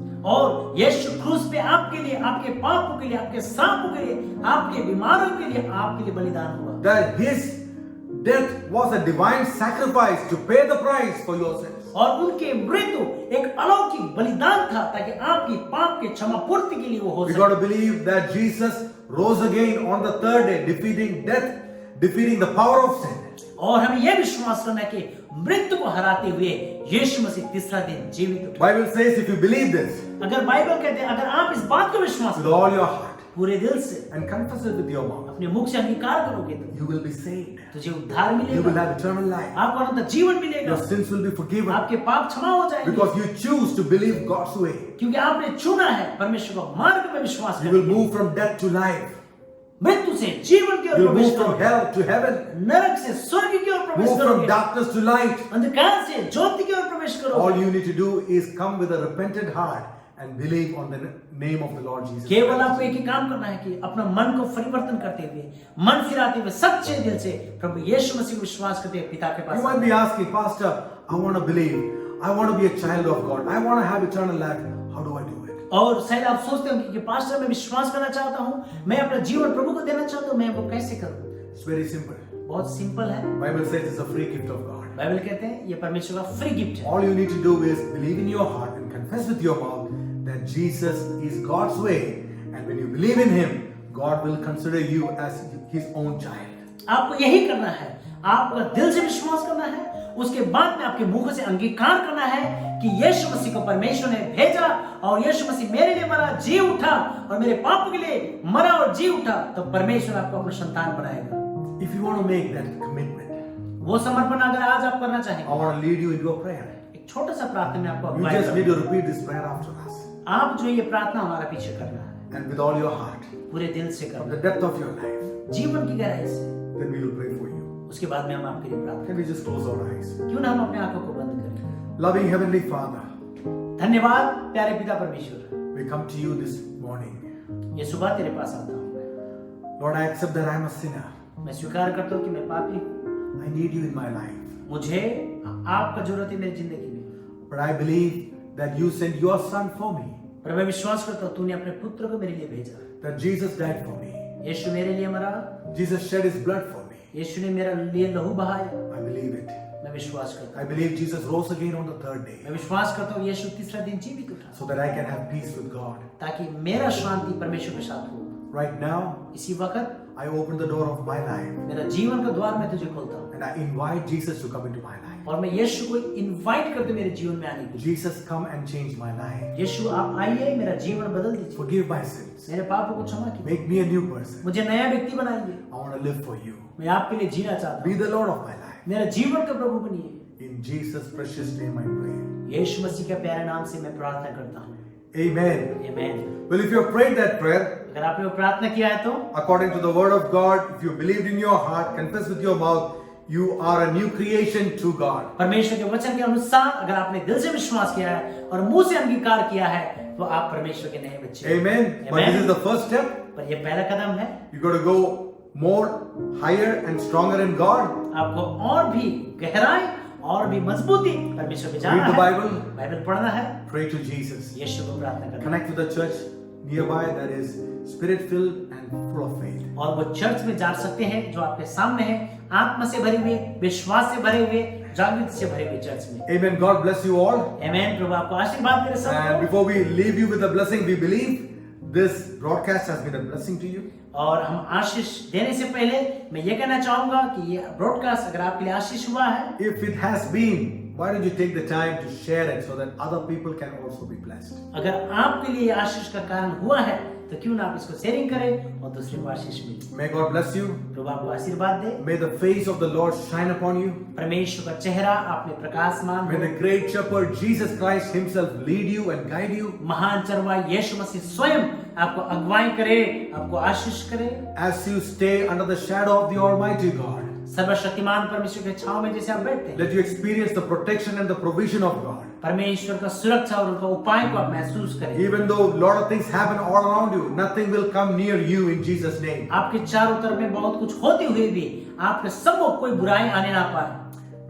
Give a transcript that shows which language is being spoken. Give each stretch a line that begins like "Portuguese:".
Hindi: और यीशु क्रूस पे आपके लिए, आपके पापों के लिए, आपके सांपों के लिए, आपके बीमारों के लिए, आपके लिए बलिदान हुआ।
English: That His death was a divine sacrifice to pay the price for your sins.
Hindi: और उनके मृत्यु एक अलौकिक बलिदान था ताकि आपकी पाप के क्षमा पूर्ति के लिए वो हो
English: We
Hindi: सके।
English: got to believe that Jesus rose again on the third day, defeating death, defeating the power of sin.
Hindi: और हमें यह विश्वास करना है कि मृत्यु को हराते हुए यीशु मसीह तीसरा दिन जीवित उठे।
English: Bible says if you believe this
Hindi: अगर बाइबल कहते हैं अगर आप इस बात को विश्वास
English: with
Hindi: करो
English: all your heart,
Hindi: पूरे दिल से
English: and confess it with your mouth,
Hindi: अपने मुख से अंगीकार करोगे तो
English: you will be saved.
Hindi: तुझे उद्धार
English: You will
Hindi: मिलेगा,
English: have eternal life.
Hindi: आपको अनंत जीवन मिलेगा,
English: Your sins will be forgiven
Hindi: आपके पाप क्षमा हो जाएंगे,
English: because you choose to believe God's way.
Hindi: क्योंकि आपने चुना है परमेश्वर को मार्ग में विश्वास
English: You will
Hindi: करने।
English: move from death to life.
Hindi: मृत्यु से जीवन की ओर
English: You will
Hindi: प्रवेश
English: move from
Hindi: करोगे,
English: hell to heaven.
Hindi: नरक से स्वर्ग की ओर प्रवेश
English: Move from
Hindi: करोगे,
English: darkness to light.
Hindi: अंधकार से ज्योति की ओर प्रवेश
English: All
Hindi: करोगे।
English: you need to do is come with a repentant heart and believe on the name of the Lord Jesus
Hindi: केवल
English: Christ.
Hindi: आपको एक ही काम करना है कि अपना मन को परिवर्तन करते हुए, मन फिराते हुए सच्चे दिल से प्रभु यीशु मसीह को विश्वास करते हुए पिता के
English: You
Hindi: pass
English: might be asking, Pastor, I want to believe. I want to be a child of God. I want to have eternal life. How do I do it?
Hindi: और शायद आप सोचते होंगे कि पास्टर मैं विश्वास करना चाहता हूँ, मैं अपना जीवन प्रभु को देना चाहता हूँ, मैं वो कैसे करूँ?
English: It's very simple.
Hindi: बहुत सिंपल है।
English: Bible says it's a free gift of God.
Hindi: Bible कहते हैं ये परमेश्वर का फ्री गिफ्ट है।
English: All you need to do is believe in your heart and confess with your mouth that Jesus is God's way. And when you believe in Him, God will consider you as His own child.
Hindi: आपको यही करना है, आपका दिल से विश्वास करना है, उसके बाद में आपके मुंह से अंगीकार करना है कि यीशु मसीह को परमेश्वर ने भेजा और यीशु मसीह मेरे लिए मरा, जी उठा और मेरे पापों के लिए मरा और जी उठा, तो परमेश्वर आपको अपना संतान बनाएगा।
English: If you want to make that commitment,
Hindi: वो समर्पण अगर आज आप करना चाहेंगे,
English: I want to lead you into a prayer.
Hindi: एक छोटा सा प्रार्थना में आपको
English: You
Hindi: अगुवाई
English: just need
Hindi: करना
English: to repeat this prayer after us.
Hindi: है। आप जो ये प्रार्थना हमारा पीछे करना है,
English: And with all your heart,
Hindi: पूरे दिल से
English: from
Hindi: करना
English: the depth of your life,
Hindi: है, जीवन की गहराई से।
English: then we will pray for you.
Hindi: उसके बाद में हम आपके लिए प्रार्थना
English: Can we just close our eyes?
Hindi: करें। क्यों ना हम अपने आंखों को बंद करें।
English: Loving Heavenly Father,
Hindi: धन्यवाद प्यारे पिता परमेश्वर,
English: we come to you this morning.
Hindi: ये सुबह तेरे पास आता हूँ।
English: Lord, I accept that I am a sinner.
Hindi: मैं स्वीकार करता हूँ कि मैं पापी हूँ,
English: I need you in my life.
Hindi: मुझे आपका जरूरत है मेरी जिंदगी में।
English: But I believe that you sent your son for me.
Hindi: पर मैं विश्वास करता हूँ तूने अपने पुत्र को मेरे लिए भेजा।
English: That Jesus died for me.
Hindi: यीशु मेरे लिए मरा,
English: Jesus shed his blood for me.
Hindi: यीशु ने मेरे लिए लहू बहाया।
English: I believe it.
Hindi: मैं विश्वास करता
English: I
Hindi: हूँ।
English: believe Jesus rose again on the third day.
Hindi: मैं विश्वास करता हूँ यीशु तीसरा दिन जीवित उठा,
English: So that I can have peace with God.
Hindi: ताकि मेरा शांति परमेश्वर के साथ हो।
English: Right now,
Hindi: इसी वक्त
English: I open the door of my life.
Hindi: मेरा जीवन का द्वार मैं तुझे खोलता हूँ
English: And I invite Jesus to come into my life.
Hindi: और मैं यीशु को इनवाइट करते मेरे जीवन में आने के लिए।
English: Jesus, come and change my life.
Hindi: यीशु आप आइए, मेरा जीवन बदल दीजिए,
English: Forgive my sins.
Hindi: मेरे पापों को क्षमा कीजिए,
English: Make me a new person.
Hindi: मुझे नया व्यक्ति बनाइए।
English: I want to live for you.
Hindi: मैं आपके लिए जीना चाहता
English: Be
Hindi: हूँ,
English: the Lord of my life.
Hindi: मेरा जीवन का प्रभु बनिए।
English: In Jesus' precious name I pray.
Hindi: यीशु मसीह के प्यारे नाम से मैं प्रार्थना करता हूँ।
English: Amen.
Hindi: आमीन।
English: Well, if you have prayed that prayer,
Hindi: अगर आपने वो प्रार्थना किया है तो
English: according to the word of God, if you believed in your heart, confess with your mouth, you are a new creation to God.
Hindi: परमेश्वर के वचन के अनुसार अगर आपने दिल से विश्वास किया है और मुंह से अंगीकार किया है तो आप परमेश्वर के नए बच्चे हैं।
English: Amen. But this is the first step.
Hindi: पर ये पहला कदम है।
English: You got to go more higher and stronger in God.
Hindi: आपको और भी गहराई और भी मजबूती परमेश्वर पे जाना
English: Read the
Hindi: है,
English: Bible.
Hindi: बाइबल पढ़ना है,
English: Pray to Jesus.
Hindi: यीशु को प्रार्थना करना है।
English: Connect with the church nearby that is spirit-filled and full of faith.
Hindi: और वो चर्च में जा सकते हैं जो आपके सामने है, आत्मा से भरे हुए, विश्वास से भरे हुए, जागृति से भरे हुए चर्च में।
English: Amen. God bless you all.
Hindi: आमीन। प्रभु आपको आशीर्वाद दे सब।
English: And before we leave you with a blessing, we believe this broadcast has been a blessing to you.
Hindi: और हम आशीष देने से पहले मैं ये कहना चाहूंगा कि ये ब्रॉडकास्ट अगर आपके लिए आशीष हुआ है,
English: If it has been, why don't you take the time to share it so that other people can also be blessed?
Hindi: अगर आपके लिए आशीष का कारण हुआ है तो क्यों ना आप इसको शेयरिंग करें और दूसरे को आशीष मिले।
English: May God bless you.
Hindi: प्रभु आपको आशीर्वाद दे।
English: May the face of the Lord shine upon you.
Hindi: परमेश्वर का चेहरा आप में प्रकाशमान
English: May
Hindi: हो।
English: the great shepherd Jesus Christ himself lead you and guide you.
Hindi: महान चरवाहा यीशु मसीह स्वयं आपको अगुवाई करे, आपको आशीष करे।
English: As you stay under the shadow of the Almighty God,
Hindi: सर्वशक्तिमान परमेश्वर के छांव में जैसे आप बैठते हैं,
English: let you experience the protection and the provision of God.
Hindi: परमेश्वर का सुरक्षा और उनका उपाय को आप महसूस करें।
English: Even though a lot of things happen all around you, nothing will come near you in Jesus' name.
Hindi: आपके चारों तरफ में बहुत कुछ होते हुए भी आपके सम्मुख कोई बुराई आने ना पाए।